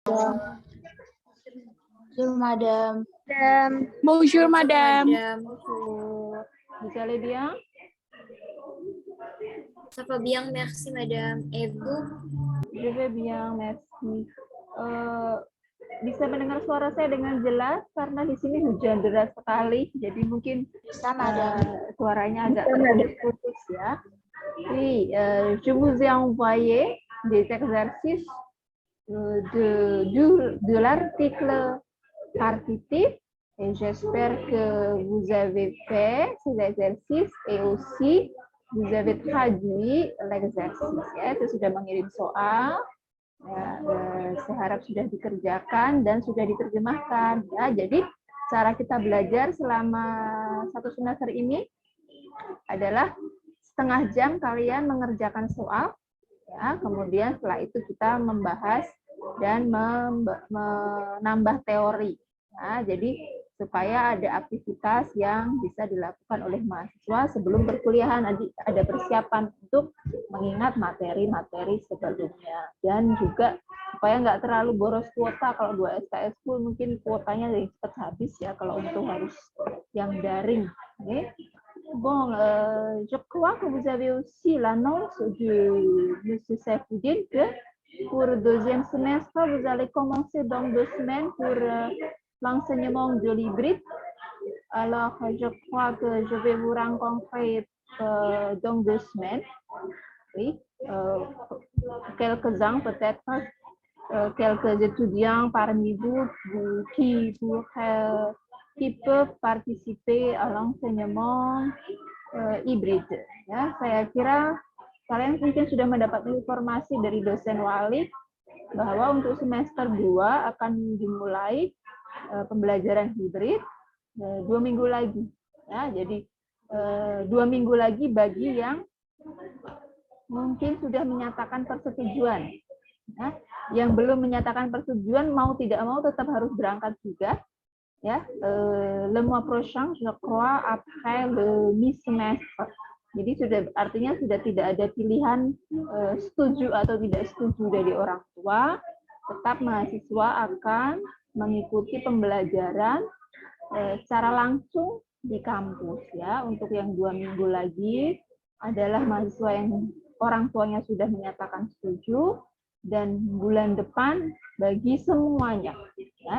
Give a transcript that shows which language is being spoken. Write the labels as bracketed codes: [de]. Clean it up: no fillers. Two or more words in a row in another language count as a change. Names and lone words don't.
[fr] Bonjour, madame. Bonjour, madame. Bonjour. Vous allez bien? Ça va bien, merci madame. Et vous? Je vais bien, merci. [id] Bisa mendengar suara saya dengan jelas karena di sini hujan deras sekali, jadi mungkin suaranya agak terputus-putus ya. [fr] Oui, je vous ai envoyé des exercices de l'article partitif et j'espère que vous avez fait ces exercices et aussi vous avez traduit l'exercice [id] ya, itu sudah mengirim soal ya, saya harap sudah dikerjakan dan sudah diterjemahkan ya. Jadi cara kita belajar selama satu semester ini adalah setengah jam kalian mengerjakan soal ya, kemudian setelah itu kita membahas dan menambah teori ya. Jadi supaya ada aktivitas yang bisa dilakukan oleh mahasiswa sebelum perkuliahan, nanti ada persiapan untuk mengingat materi-materi sebelumnya, dan juga supaya nggak terlalu boros kuota. Kalau 2 SKS full mungkin kuotanya cepat habis ya kalau untuk harus yang daring. Okay. [fr] Bon, je crois que vous avez aussi l'annonce de M. Saifoudine que pour le deuxième semestre, vous allez commencer dans 2 semaines pour l'enseignement de l'hybride. Alors, je crois que je vais vous rencontrer dans 2 semaines. Oui, quelques-uns peut-être, quelques étudiants parmi vous qui peuvent participer à l'enseignement hybride. [id] Ya, saya kira kalian mungkin sudah mendapat informasi dari dosen wali bahwa untuk semester 2 akan dimulai pembelajaran hibrid 2 minggu lagi. Ya, jadi 2 minggu lagi bagi yang mungkin sudah menyatakan persetujuan. Ya, yang belum menyatakan persetujuan mau tidak mau tetap harus berangkat juga. Ya, [fr] le mois prochain, je crois, après le mi-semestre. [id] Jadi artinya sudah tidak ada pilihan setuju atau tidak setuju dari orang tua. Tetap mahasiswa akan mengikuti pembelajaran secara langsung di kampus ya. Untuk yang 2 minggu lagi adalah mahasiswa yang orang tuanya sudah menyatakan setuju, dan bulan depan bagi semuanya ya.